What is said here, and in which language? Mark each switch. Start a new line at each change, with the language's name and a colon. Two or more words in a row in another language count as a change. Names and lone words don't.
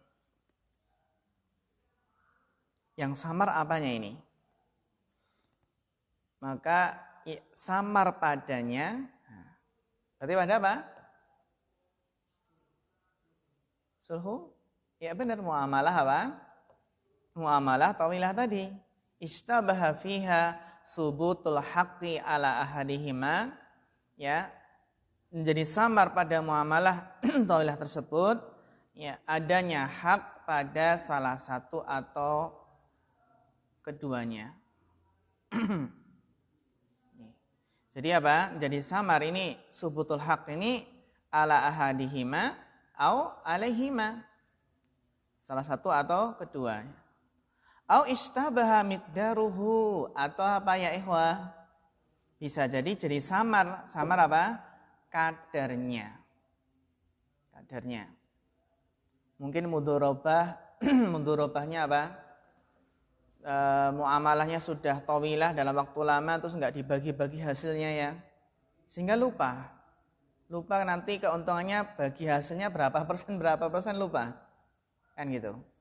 Indonesian: Yang samar apanya ini? Maka samar padanya, berarti pada apa? Sulhu? Ya benar, muamalah apa?
Arabic: معاملة طويلة
Indonesian: tadi.
Arabic: اشتبه فيها ثبوت الحق على أحدهما,
Indonesian: ya, menjadi samar pada
Arabic: معاملة طويلة
Indonesian: tersebut, ya, adanya hak pada salah satu atau keduanya. Jadi apa? Jadi samar ini
Arabic: ثبوت الحق
Indonesian: ini
Arabic: على أحدهما أو عليهما.
Indonesian: Salah satu atau keduanya.
Arabic: أو اشتبه مقداره,
Indonesian: atau apa ya ikhwah? Bisa jadi samar. Samar apa? Kadarnya. Kadarnya. Mungkin mudharabah, mudharabahnya apa? Muamalahnya sudah tawilah dalam waktu lama, terus enggak dibagi-bagi hasilnya ya, sehingga lupa nanti keuntungannya bagi hasilnya berapa persen lupa, kan gitu.